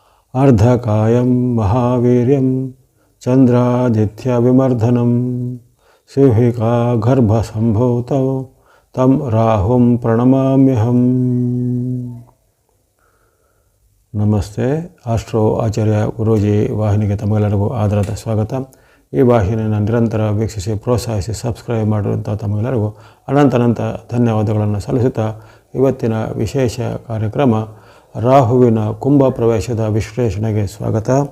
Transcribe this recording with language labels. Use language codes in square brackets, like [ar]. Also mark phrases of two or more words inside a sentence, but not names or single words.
[sa] अर्धकायं महावीर्यं चन्द्रादित्यविमर्दनं सिंहिका गर्भसम्भूतौ तं राहुं प्रणमाम्यहम्. [kn] ನಮಸ್ತೆ. ಆಸ್ಟ್ರೋ ಆಚಾರ್ಯ ಗುರೂಜಿ ವಾಹಿನಿಗೆ ತಮಗೆಲ್ಲರಿಗೂ ಆದರದ ಸ್ವಾಗತ. ಈ ವಾಹಿನಿಯನ್ನು ನಿರಂತರ ವೀಕ್ಷಿಸಿ ಪ್ರೋತ್ಸಾಹಿಸಿ ಸಬ್ಸ್ಕ್ರೈಬ್ ಮಾಡಿರುವಂಥ ತಮಗೆಲ್ಲರಿಗೂ ಅನಂತ ಧನ್ಯವಾದಗಳನ್ನು ಸಲ್ಲಿಸುತ್ತಾ ಇವತ್ತಿನ ವಿಶೇಷ ಕಾರ್ಯಕ್ರಮ ರಾಹುವಿನ ಕುಂಭ ಪ್ರವೇಶದ ವಿಶ್ಲೇಷಣೆಗೆ ಸ್ವಾಗತ.